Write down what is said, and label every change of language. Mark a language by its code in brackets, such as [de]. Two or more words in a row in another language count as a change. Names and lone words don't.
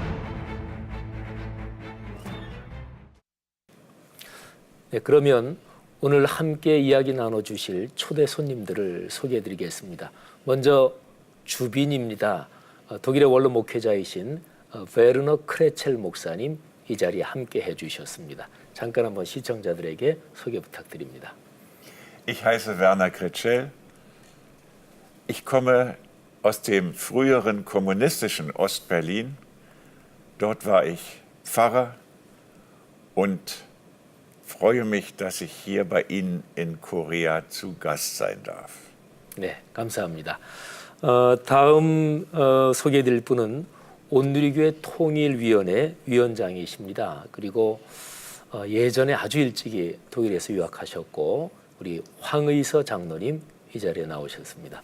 [ko] 네, 그러면 오늘 함께 이야기 나눠주실 초대 손님들을 소개해드리겠습니다. 먼저 주빈입니다. 독일의 원로 목회자이신 베르너 크레첼 목사님 이 자리에 함께 해주셨습니다. 잠깐 한번 시청자들에게 소개 부탁드립니다. [de] Ich heiße Werner Kretschel. Ich komme aus dem früheren kommunistischen Ostberlin. Dort war ich Pfarrer und freue mich, dass ich hier bei Ihnen in Korea zu Gast sein darf. [ko] 네, 감사합니다. 다음 소개해드릴 분은 온누리교회 통일위원회 위원장이십니다. 그리고 예전에 아주 일찍이 독일에서 유학하셨고 우리 황의서 장로님 이 자리에 나오셨습니다.